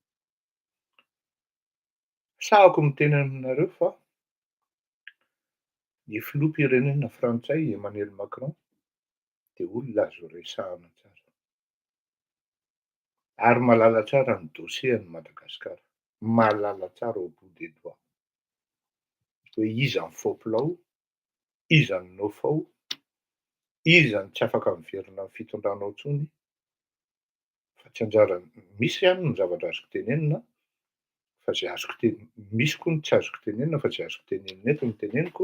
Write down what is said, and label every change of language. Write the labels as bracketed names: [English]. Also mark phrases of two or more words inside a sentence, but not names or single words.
[Malagasy] Sahako miteny aminareo fa ny filoham-pirenena frantsay Emmanuel Macron de olona azo resahana tsara. Ary mahalala tsara ny dossier an'i Madagasikara. Mahalala tsara [French] au bout des doigts. [Malagasy] Hoe iza ny [French] faux plan, [Malagasy] iza ny no-faux, iza ny tsy afaka miverina amin'ny fitondranao intsony. Fa tsy anjara misy ihany ny zavatra azoko tenenina fa zay azoko misy koa ny tsy azoko tenenina fa zay azoko tenenina eto no teneniko.